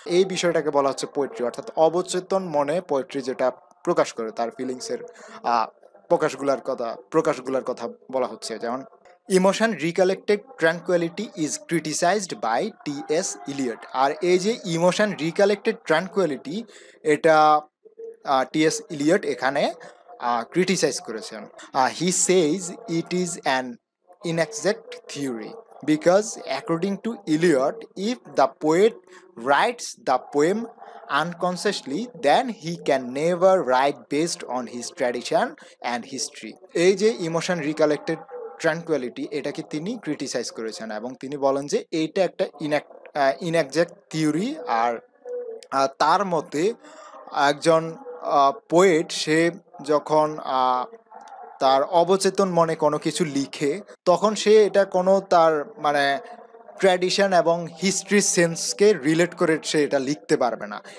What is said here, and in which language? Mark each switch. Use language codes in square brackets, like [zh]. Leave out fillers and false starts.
[bn] এই বিষয়টাকে বলা হচ্ছে পোয়েট্রি। অর্থাৎ অবচেতন মনে পোয়েট্রি যেটা প্রকাশ করে, তার ফিলিংসের প্রকাশগুলার কথা বলা হচ্ছে। যেমন [en] Emotion recollected tranquillity is criticised by T S. Eliot. [bn] আর এই যে ইমোশন রিকালেক্টেড ট্রানকুয়ালিটি, এটা টি.এস. ইলিয়ট এখানে ক্রিটিসাইজ করেছেন। [en] He says it is an inexact theory because according to Eliot, if the poet writes the poem unconsciously, then he can never write based on his tradition and history. [bn] এই যে emotion recollected ট্রানকুয়ালিটি, এটাকে তিনি criticise করেছেন এবং তিনি বলেন যে এইটা একটা ইনএক্সাক্ট থিওরি। আর তার মতে একজন পোয়েট সে যখন তার অবচেতন মনে কোনো কিছু লিখে, তখন সে এটা কোনো তার মানে ট্র্যাডিশন এবং হিস্ট্রি সেন্সকে রিলেট করে সে এটা লিখতে পারবে না।